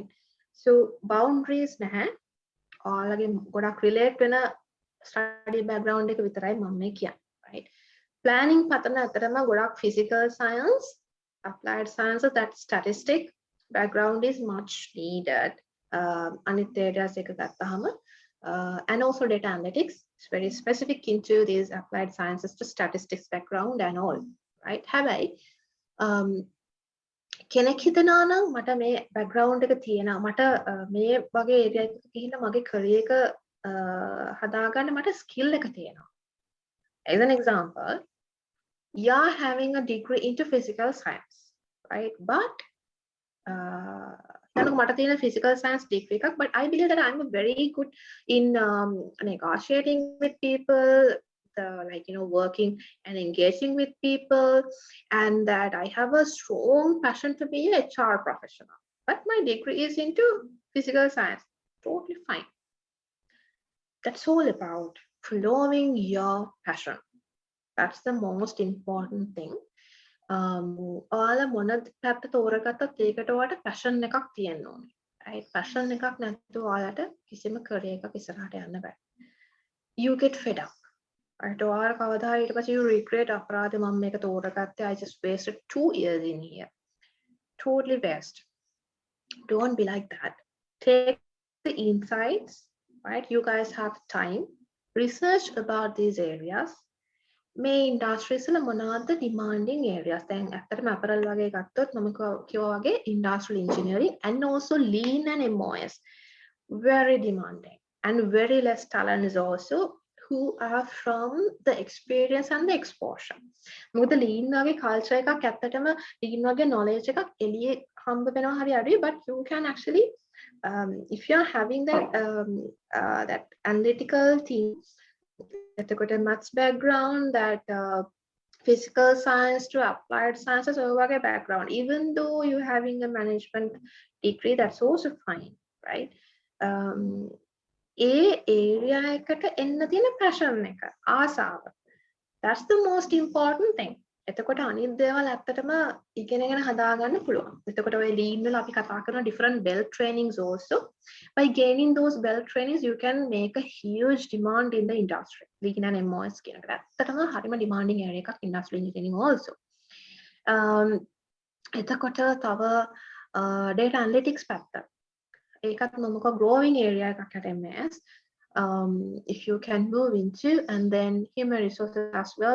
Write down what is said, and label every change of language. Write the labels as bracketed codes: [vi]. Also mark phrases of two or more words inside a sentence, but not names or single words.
[si] So boundaries නැහැ. ඔයාලගේ ගොඩක් relate වෙන [en] study background [si] එක විතරයි මම මේ කියන්නේ, right? [en] Planning pattern අතරම ගොඩක් physical science, applied sciences, that statistic background is much needed. [si] අනිත් areas එක ගත්තහම [en] and also data analytics is very specific into these applied sciences to statistics background and all, right? [si] හැබැයි කෙනෙක් හිතනවා නම් මට මේ background එක තියෙනවා, මට මේ වගේ area එකක ගිහිල්ලා මගේ career එක හදාගන්න මට skill එක තියෙනවා. [en] As an example, you're having a degree into physical science, right? But [si] මට තියෙන [en] physical science degree එකක්, but I believe that I'm very good in negotiating with people, like, you know, working and engaging with people, and that I have a strong passion to be a HR professional, but my degree is into physical science. Totally fine. That's all about following your passion. That's the most important thing. [si] ඔයාලා මොන පැත්ත තෝරගත්තත් ඒකට ඔයාලට passion එකක් තියෙන්න ඕනේ, right? passion එකක් නැතුව ඔයාලට කිසිම career එකක් ඉස්සරහට යන්න බෑ. [en] You get fed up, right? [si] ඔයාලා කවදා හරි ඊට පස්සේ [en] you regret, [si] අපරාධ මම මේක තෝරගත්තේ, [en] I just wasted 2 years in here. Totally waste. Don't be like that. Take the insights, right? You guys have time. Research about these areas. [si] මේ industries වල මොනවද [en] demanding areas? [si] දැන් ඇත්තටම apparel වගේ ගත්තොත් මම කිව්වා වගේ [en] industrial engineering and also lean and MOS very demanding, and very less talent is also who are from the experience and the exposure. [si] මොකද lean වගේ culture එකක් ඇත්තටම lean වගේ knowledge එකක් එළියේ හම්බ වෙනවා හරි අඩුයි, [en] but you can actually if you are having that analytical thing, එතකොට maths background, that physical science to applied sciences over background, even though you're having a management degree, that's also fine, right? [si] area එකට එන්න තියෙන passion එක, ආසාව. [en] That's the most important thing. [si] එතකොට අනිත් දේවල් ඇත්තටම ඉගෙනගෙන හදාගන්න පුළුවන්. එතකොට ඔය lean වල අපි කතා කරන [en] different belt trainings also. By gaining those belt trainings, you can make a huge demand in the industry. Lean and MOS [si] කියන එක ඇත්තටම හරිම [en] demanding area එකක් industrial engineering also. [si] එතකොට තව data analytics පැත්ත. ඒකත් මොකක් [en] growing area එකක් at MS. If you can move into, and then human resources as well.